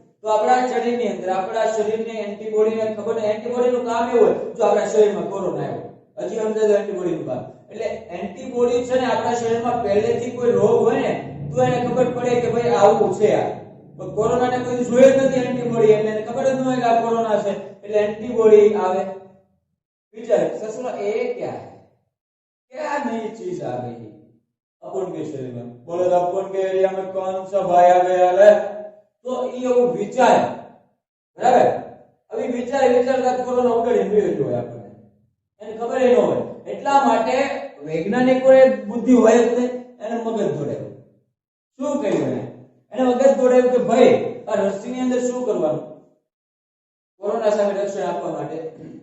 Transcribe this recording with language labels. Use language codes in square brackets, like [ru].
[gu] તો આપણા શરીરની અંદર આપણા શરીરની એન્ટીબોડીને ખબર ને એન્ટીબોડીનું કામ એવું હોય, જો આપણા શરીરમાં કોરોના આવ્યો હજી સમજાય તો એન્ટીબોડીનું કામ. એટલે એન્ટીબોડી છે ને આપણા શરીરમાં પહેલેથી કોઈ રોગ હોય ને તો એને ખબર પડે કે ભાઈ આવું છે આ. પણ કોરોનાને કોઈ જોઈ જ નથી એન્ટીબોડી, એટલે એને ખબર જ ન હોય કે આ કોરોના છે. એટલે એન્ટીબોડી આવે. [hi] વિચાર સસુરા એ क्या है, क्या नई चीज आ गई अपन के शरीर में. बोले तो अपन के एरिया में कौन सा भाई आ गया है, तो ये वो विचार बराबर. [gu] अभी વિચારતા કોરોના ઉડાડી ગયો હોય આપણને, એને ખબર ન હોય. એટલા માટે વૈજ્ઞાનિકોએ બુદ્ધિ હોય જ ને એને મગજ દોડાવ્યું. શું કર્યું? એને મગજ દોડાવ્યું કે ભાઈ આ રસીની અંદર શું કરવાનું કોરોના સામે રક્ષણ આપવા માટે.